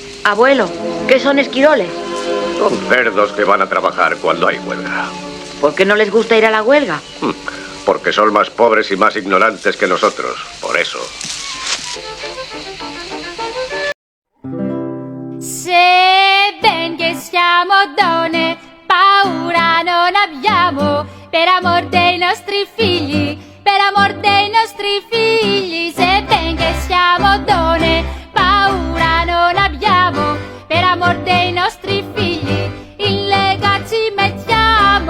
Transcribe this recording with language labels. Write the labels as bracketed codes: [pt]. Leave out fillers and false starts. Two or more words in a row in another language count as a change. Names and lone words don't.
[es] Abuelo, ¿qué son esquiroles? Son cerdos que van a trabajar cuando hay huelga. ¿Por qué no les gusta ir a la huelga? Porque son más pobres y más ignorantes que nosotros, por eso. [it] Se ben che siamo donne, paura non abbiamo, per amor dei nostri figli, per amor dei nostri figli. Se ben che siamo donne, paura non abbiamo, per amor dei nostri figli, in Lega ci mettiamo.